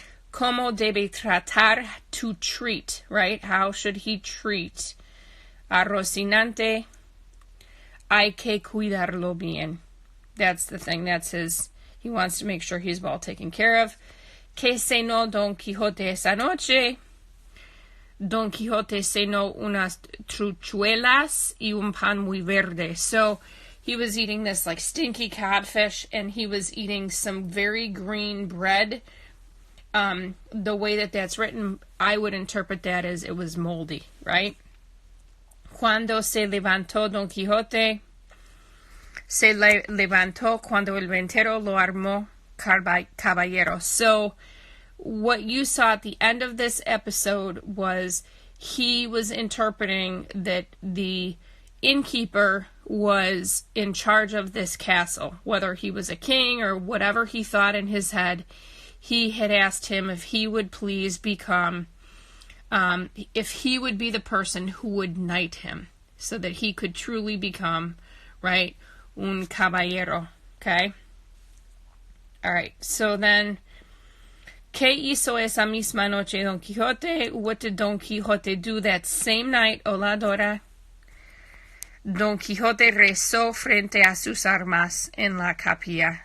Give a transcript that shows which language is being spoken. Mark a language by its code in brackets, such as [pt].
[es] Como debe tratar, [en] to treat, right? How should he treat a Rocinante? [es] Hay que cuidarlo bien. [en] That's the thing. He wants to make sure he's well taken care of. [es] Que cenó Don Quijote esa noche? Don Quijote cenó unas truchuelas y un pan muy verde. [en] So he was eating this like stinky codfish, and he was eating some very green bread. The way that's written, I would interpret that as it was moldy, right? [es] Cuando se levantó Don Quijote, se levantó cuando el ventero lo armó caballero. [en] So what you saw at the end of this episode was he was interpreting that the innkeeper was in charge of this castle, whether he was a king or whatever he thought in his head. He had asked him if he would please become, if he would be the person who would knight him, so that he could truly become, right, [es] un caballero, [en] okay? All right, so then, [es] ¿qué hizo esa misma noche Don Quijote? [en] What did Don Quixote do that same night, Oladora? [es] Don Quijote rezó frente a sus armas en la capilla.